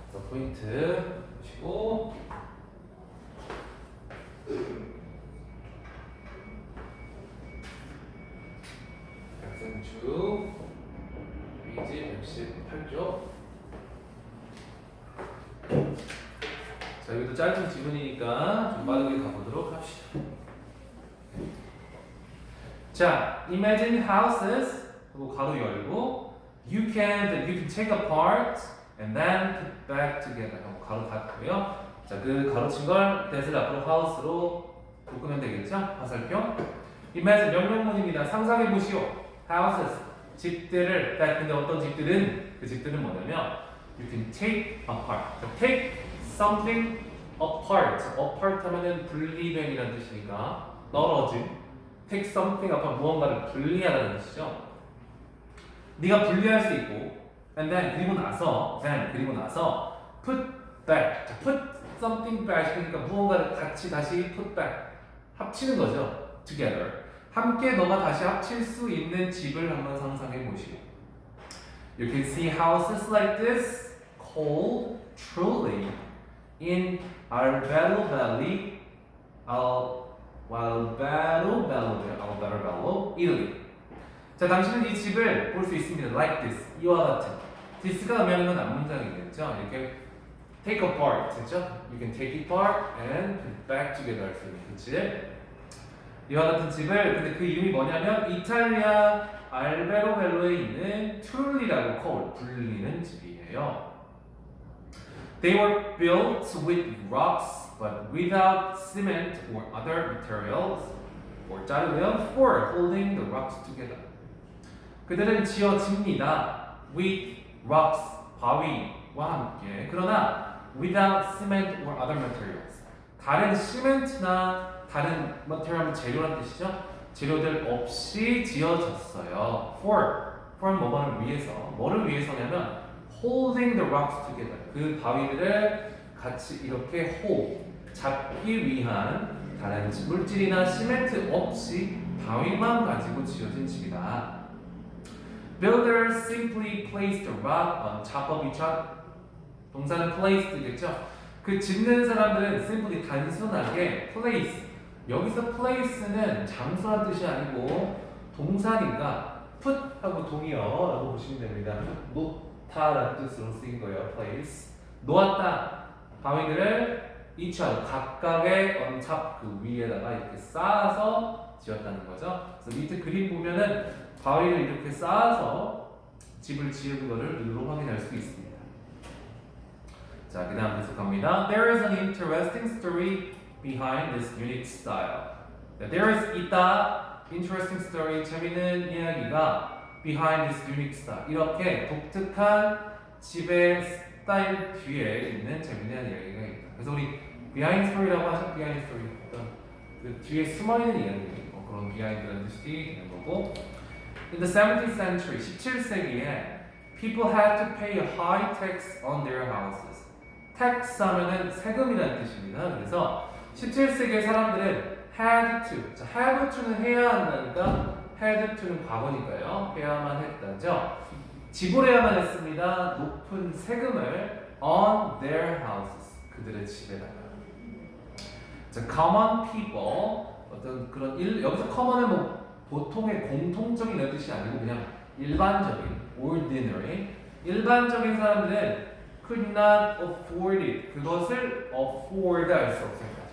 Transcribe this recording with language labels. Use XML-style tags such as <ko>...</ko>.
<ko>포인트 보시고 학생주 페이지 118쪽. 자, 여기도 짧은 질문이니까 좀 빠르게 가보도록 합시다. 자,</ko> <en>imagine houses</en> <ko>그리고 가로 열고</ko> <en>you can take apart and then put back together</en> <ko>하고 가로 닫고요. 자, 그 가로친 걸 that을 앞으로 house로 바꾸면 되겠죠? 화살표. imagine 명령문입니다. 상상해 보시오. houses 집들을 근데 어떤 집들은 그 집들은 뭐냐면</ko> <en>you can take apart. take something apart. apart</en> <ko>하면은 분리됨이라는 뜻이니까 떨어진.</ko> <en>take something upon</en> <ko>무언가를 분리하다는 뜻이죠. 네가 분리할 수 있고,</ko> <en>and then</en> <ko>그리고 나서</ko> <en>put back.</en> <ko>자,</ko> <en>put something back</en> <ko>그러니까 무언가를 같이 다시 put back 합치는 거죠.</ko> <en>together.</en> <ko>함께 너가 다시 합칠 수 있는 집을 한번 상상해 보시고.</ko> <en>You can see houses like this called truly in Alberto Valley, Alberto, Italy.</en> <ko>자, 당신은 이 집을 볼 수 있습니다.</ko> <en>Like this,</en> <ko>이와 같은. this가 의미하는 건 앞문장이겠죠. 이렇게</ko> <en>take apart,</en> <ko>그렇죠?</ko> <en>You can take it apart and put it back together</en> <ko>할 수 있는 그 집. 이와 같은 집을, 근데 그 이름이 뭐냐면 이탈리아 알베로벨로에 있는 트룰리라고 불리는 집이에요.</ko> <en>They were built with rocks but without cement or other materials for holding the rocks together.</en> <ko>그들은 지어집니다.</ko> <en>with rocks,</en> <ko>바위와 함께. 그러나</ko> <en>without cement or other materials.</en> <ko>다른 시멘트나 다른 material, 재료란 뜻이죠. 재료들 없이 지어졌어요.</ko> <en>for</en> <ko>뭐를 위해서냐면</ko> <en>holding the rocks together.</en> <ko>그 바위들을 같이 이렇게 잡기 위한 다른 물질이나 시멘트 없이 바위만 가지고 지어진 집이다.</ko> <en>Builders simply placed a rock on top of each other.</en> <ko>동사는 place겠죠. 그 짓는 사람들은 simply 단순하게 place. 여기서 place는 장소란 뜻이 아니고 동사니까 put 하고 동의어라고 보시면 됩니다. 놓다라는 뜻으로 쓰인 거예요. place. 놓았다. 바위들을</ko> <en>each other</en> <ko>각각의</ko> <en>on top</en> <ko>그 위에다가 이렇게 쌓아서 지었다는 거죠. 그래서 밑에 그림 보면은 바위를 이렇게 쌓아서 집을 지은 것을 눈으로 확인할 수 있습니다. 자, 그 다음 계속합니다.</ko> <en>There is an interesting story behind this unique style. There is</en> <ko>있다,</ko> <en>interesting story,</en> <ko>재미있는 이야기가</ko> <en>behind this unique style.</en> <ko>이렇게 독특한 집의 스타일 뒤에 있는 재미있는 이야기가 있다. 그래서 우리 behind story라고 하죠.</ko> <en>behind story.</en> <ko>그 뒤에 숨어있는 이야기, 그런 behind라는 뜻이 되는 거고.</ko> <en>In the 17th century,</en> <ko>17세기에</ko> <en>people had to pay a high tax on their houses.</en> <ko>tax 하면은 세금이라는 뜻입니다. 그래서 17세기의 사람들은</ko> <en>had to.</en> <ko>자,</ko> <en>have to</en> <ko>는 해야 한다니까</ko> <en>had to</en> <ko>는 과거니까요. 해야만 했다죠. 지불해야만 했습니다. 높은 세금을</ko> <en>on their houses.</en> <ko>그들의 집에다가. 자, common people. 어떤 그런 여기서 common은 뭐 보통의 공통적인 뜻이 아니고 그냥 일반적인 ordinary 일반적인 사람들은</ko> <en>could not afford it</en> <ko>그것을 afford 할 수 없습니다.</ko>